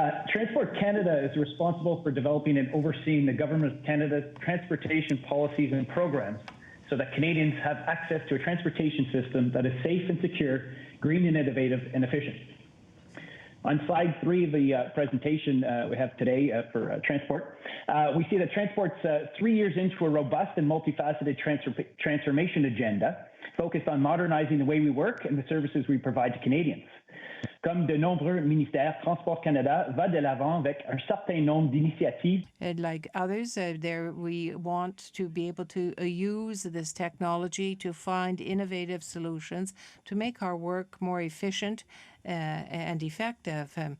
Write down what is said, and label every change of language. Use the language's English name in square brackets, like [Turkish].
[English] Transport Canada is responsible for developing and overseeing the Government of Canada's transportation policies and programs so that Canadians have access to a transportation system that is safe and secure, green and innovative, and efficient. On slide 3 of the presentation we have today for transport, we see that transport's 3 years into a robust and multifaceted transformation agenda focused on modernizing the way we work and the services we provide to Canadians. [French] Comme de nombreux ministères, Transport Canada va de l'avant avec un certain nombre d'initiatives. [English] Like others, we want to be able to use this technology to find innovative solutions to make our work more efficient and effective.